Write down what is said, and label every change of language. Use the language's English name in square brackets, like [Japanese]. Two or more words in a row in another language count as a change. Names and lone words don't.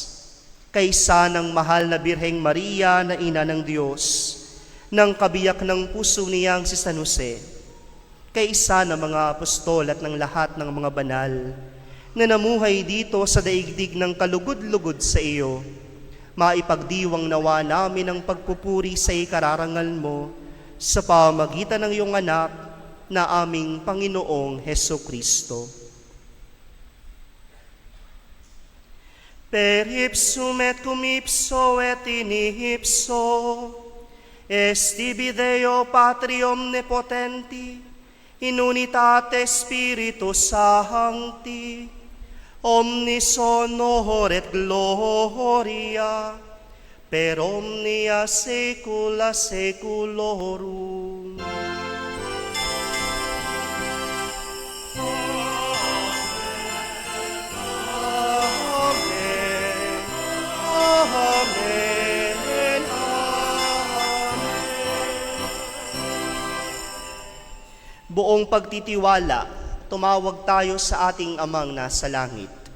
[Filipino] Kaysa ng mahal na Birheng Maria na Ina ng Diyos, ng kabiyak ng puso niyang si San Jose, kaysa ng mga apostol at ng lahat ng mga banal na namuhay dito sa daigdig ng kalugod-lugod sa iyo, maipagdiwang nawa namin ang pagpupuri sa ikararangal mo sa pamagitan ng iyong anak na aming Panginoong Hesukristo. [Latin] Per ipsum et cum ipso et in ipso, estibi Deo Patri omnipotenti, in unitate Spiritus Sancti, omnis honor et gloria, per omnia saecula saeculorum. Amen. Amen. [Filipino] Buong pagtitiwala, tumawag tayo sa ating Amang nasa langit.